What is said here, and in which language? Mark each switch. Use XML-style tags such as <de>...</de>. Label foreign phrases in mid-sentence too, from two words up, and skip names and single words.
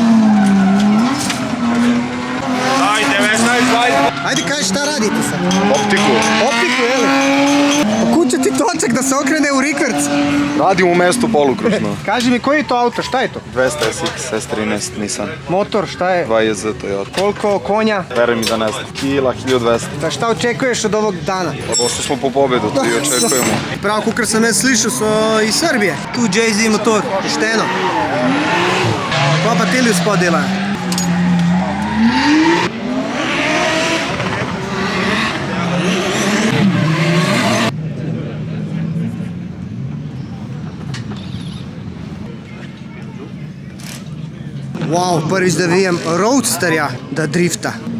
<sr>Ajde, kaj šta radite sad? Optiku. Optiku, jeli? Pa kuće ti točak da se okrene u rikverc. Radim u mestu polukružno. Kaži mi, koji je to auto, šta je to? 200 SX, S13 Nissan. Motor, šta je? 2JZ Toyota. Koliko konja? Veruj mi da ne znam. Kila, 1200. Da šta očekuješ od ovog dana? Došli smo po pobedu, to i očekujemo.</sr> <sl>Prav, kukar sam ja slišao, so iz Srbije. Tu Jay-Z motor, pošteno. Kva pa teli uspod delajo? Wow, prvič da vidim roadsterja, da drifta.</sl>